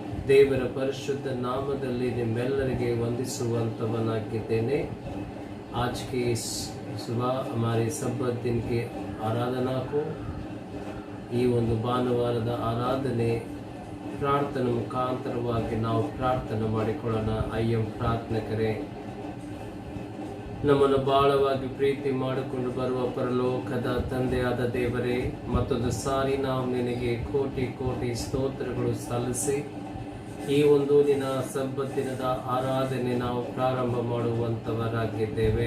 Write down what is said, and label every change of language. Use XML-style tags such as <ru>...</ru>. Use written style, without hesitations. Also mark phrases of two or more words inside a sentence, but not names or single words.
<kn>ದೇವರ ಪರಿಶುದ್ಧ ನಾಮದಲ್ಲಿ ನಿಮ್ಮೆಲ್ಲರಿಗೆ ವಂದಿಸುವಂತವನಾಗಿದ್ದೇನೆ।</kn> <hi>आज के सुबह हमारे सब्बत दिन के आराधना को</hi> <kn>ಈ ಒಂದು ಭಾನುವಾರದ ಆರಾಧನೆ ಪ್ರಾರ್ಥನೆ ಮುಖಾಂತರವಾಗಿ ನಾವು ಪ್ರಾರ್ಥನೆ ಮಾಡಿಕೊಳ್ಳೋಣ। ಅಯ್ಯಂ ಪ್ರಾರ್ಥನೆಕರೇ, ನಮ್ಮನ್ನು ಬಹಳವಾಗಿ ಪ್ರೀತಿ ಮಾಡಿಕೊಂಡು ಬರುವ ಪರಲೋಕದ ತಂದೆಯಾದ ದೇವರೇ, ಮತ್ತೊಂದು ಸಾರಿ ನಾವು ನಿನಗೆ ಕೋಟಿ ಕೋಟಿ ಸ್ತೋತ್ರಗಳು ಸಲ್ಲಿಸಿ ಈ ಒಂದು ದಿನ ಸಬ್ಬತ್ ದಿನದ ಆರಾಧನೆ ನಾವು ಪ್ರಾರಂಭ ಮಾಡುವಂತವರಾಗಿದ್ದೇವೆ।</kn>